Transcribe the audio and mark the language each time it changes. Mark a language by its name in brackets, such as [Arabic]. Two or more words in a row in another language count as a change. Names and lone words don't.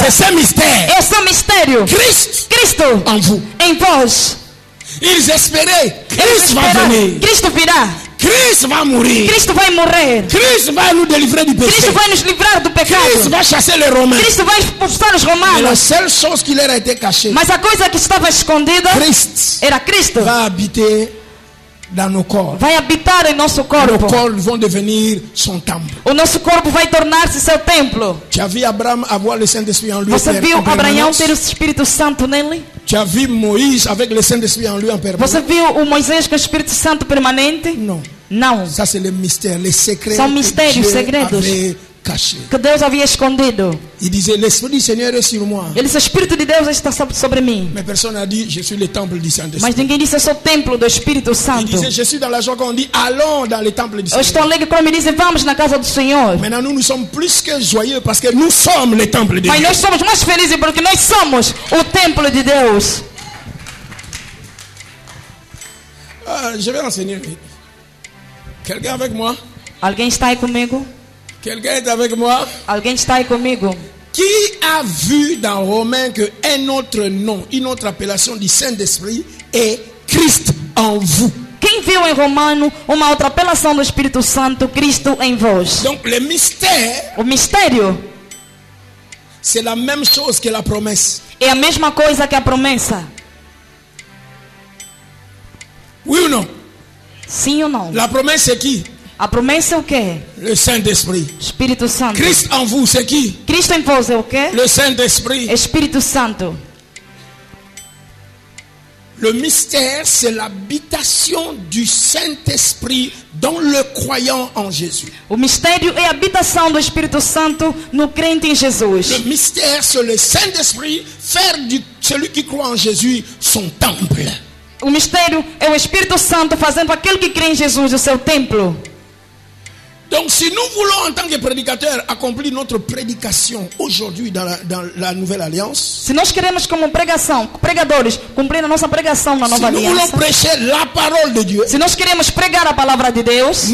[French] c'est ce mystère. [Portuguese] é só mistério. [French] Christ [Portuguese] Cristo [French] en vous. [Portuguese] em vós. [French] Ils espéraient, [Portuguese] Eles [French] Christ va [Portuguese] esperaram, [French] venir. [Portuguese] Cristo virá. [French] Christ va mourir. [Portuguese] Cristo vai morrer. [French] Christ va nous délivrer du péché. [Portuguese] Cristo vai nos livrar do [French] Christ [Portuguese] pecado. [French] va chasser les Romains. [Portuguese] Cristo vai expulsar os [French] Mais la [Portuguese] romanos. [French] seule chose qui leur a été cachée, [Portuguese] Mas a coisa que estava escondida [French] Christ [Portuguese] era Cristo. [French] va habiter dans nos corps. [Portuguese] Vai habitar em nosso [French] Nos [Portuguese] corpo. [French] corps vont devenir son temple. [Portuguese] O nosso corpo vai tornar-se seu templo. [French] Tu as vu Abraham avoir le Saint-Esprit en lui [Portuguese] Você [French] en [Portuguese] viu Abraão [French] permanence? [Portuguese] ter o Espírito Santo nele? [French] Tu as vu Moïse avec le Saint-Esprit en lui en permanence? [Portuguese] Você viu o Moisés com o Espírito Santo permanente? [French] Non. [Portuguese] Não. [French] Ça c'est le mystère, les secrets [Portuguese] São [French] que [Portuguese] mistérios, [French] Dieu [Portuguese] segredos. [French] avait caché. [Portuguese] que Deus havia escondido. [French] Il disait, l'Esprit du Seigneur est sur moi. [Portuguese] Ele disse, o Espírito de Deus está sobre mim. [French] Mais personne n'a dit, je suis le temple du Saint-Esprit. [Portuguese] Mas ninguém disse, eu sou o templo do Espírito [French] Il [Portuguese] Santo. [French] disait, je suis dans la joie quand on dit, allons dans le temple du [Portuguese] Eu estou [French] Seigneur. [Portuguese] alegre quando me dizem, vamos na casa do Senhor. [French] Maintenant, nous sommes plus que joyeux parce que nous sommes le temple de [Portuguese] Mas [French] Dieu. [Portuguese] nós somos mais felizes porque nós somos o templo de Deus. [French] Je vais enseigner. Quelqu'un avec moi? [Portuguese] Alguém está aí comigo? [French] Quelqu'un est avec moi? [Portuguese] Alguém está aí comigo? [French] Qui a vu dans Romains que un autre nom, une autre appellation du Saint-Esprit est Christ en vous? [Portuguese] Quem viu em Romano uma outra apelação do Espírito Santo, Cristo em vós? [French] Donc le mystère, [Portuguese] O mistério [French] c'est la même chose que la promesse. [Portuguese] é a mesma coisa que a promessa. [French] Oui ou non? [Portuguese] Sim ou não? [French] La promesse c'est qui? [Portuguese] A promessa é o quê? [French] Le Saint-Esprit. [Portuguese] Espírito Santo. [French] Christ en vous c'est qui? [Portuguese] Cristo em vós é o quê? [French] Le Saint-Esprit. [Portuguese] Espírito Santo. [French] Le mystère, c'est l'habitation du Saint-Esprit dans le croyant en Jésus. [Portuguese] O mistério é a habitação do Espírito Santo no crente em Jesus. [French] Le mystère, c'est le Saint-Esprit faire de celui qui croit en Jésus son temple. [Portuguese] O mistério é o Espírito Santo fazendo aquele que crê em Jesus o seu templo. [French] Donc si nous voulons en tant que prédicateurs accomplir notre prédication aujourd'hui dans la nouvelle alliance, [Portuguese] Se nós queremos como pregadores, cumprir a nossa pregação na [French] si [Portuguese] nova [French] nous voulons [Portuguese] aliança, [French] prêcher la parole de Dieu, [Portuguese] se nós queremos pregar a palavra de Deus,